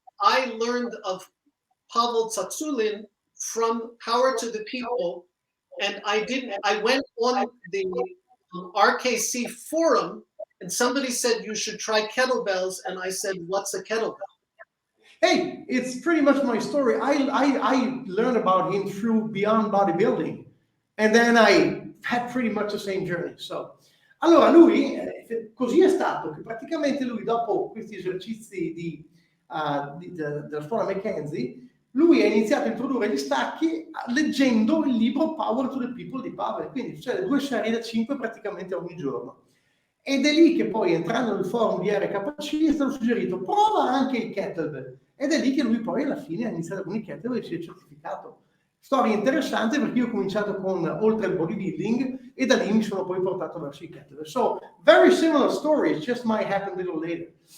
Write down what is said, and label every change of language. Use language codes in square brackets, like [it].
[en] I learned of Pavel Tsatsouline from Power to the People, and I went on the RKC forum, and somebody said you should try kettlebells, and I said, what's a kettlebell? Hey, it's pretty much my story. I learned about him through Beyond Bodybuilding, and then I had pretty much the same journey. [it] So, allora lui, così è stato che praticamente lui dopo questi esercizi della scuola Mackenzie, lui ha iniziato a introdurre gli stacchi leggendo il libro Power to the People di Pavel, quindi cioè 2 serie da 5 praticamente ogni giorno. Ed è lì che poi, entrando nel forum di RKC, è stato suggerito: prova anche il kettlebell. Ed è lì che lui poi alla fine ha iniziato con il kettlebell e si è certificato. Storia interessante, perché io ho cominciato con oltre il bodybuilding e da lì mi sono poi portato verso il kettlebell. [en] So, very similar stories, just might happen a little later.